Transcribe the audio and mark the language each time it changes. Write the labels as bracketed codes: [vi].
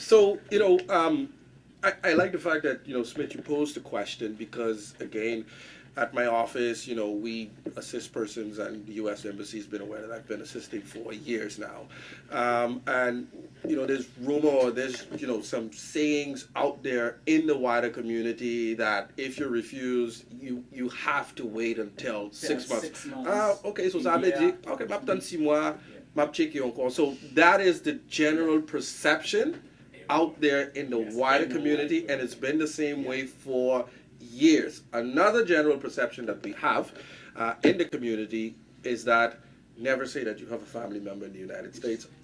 [en] So I like the fact that Smith, you posed the question because again, at my office, we assist persons, and the U.S. Embassy has been aware that I've been assisting for years now, and there's rumor, there's some sayings out there in the wider community that if you're refused, you have to wait until 6 months. 6 months. [ht] Okay, so ça veut dire, okay, m'a attendre 6 mois, m'a checker encore. [en] So that is the general perception out there in the wider community, and it's been the same way for years. Another general perception that we have in the community is that never say that you have a family member in the United States.